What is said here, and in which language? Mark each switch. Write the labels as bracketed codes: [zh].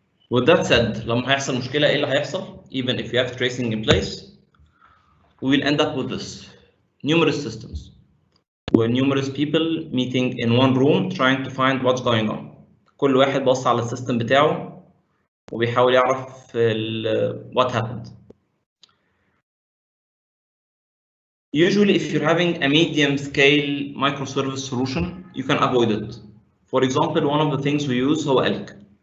[en] With that said, [ar] لما هيحصل مشكلة إيه اللي هيحصل؟ [en] Even if you have tracing in place, we will end up with this: numerous systems, where numerous people meeting in one room trying to find what's going on. [ar] كل واحد بص على السيستم بتاعه وبيحاول يعرف [en] what happened. Usually, if you're having a medium-scale microservice solution, you can avoid it. For example, one of the things we use هو ELK.